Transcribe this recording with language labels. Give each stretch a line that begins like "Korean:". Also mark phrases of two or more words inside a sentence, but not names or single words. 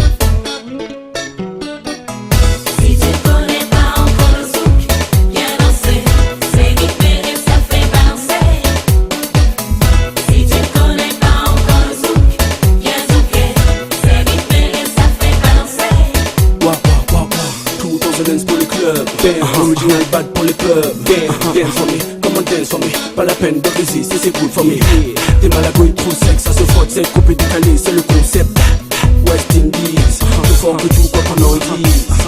French: Si tu connais pas encore le zouk, viens danser. C'est rythmé et ça fait balancer. Si tu connais pas encore le zouk, viens zouker. C'est rythmé et ça fait balancer. Wah wah wah wah, 2000 dance pour les clubs,
English: original bad
French: pour les clubs.
English: Dance for me, come on dance for me.
French: Pas la peine de résister, c'est
English: cool for me.
French: T'es mal à couille, trop sec, ça se frotte, c'est coupé décalé, c'est le concept. West Indies, plus fort que tout quoi qu'on en dise.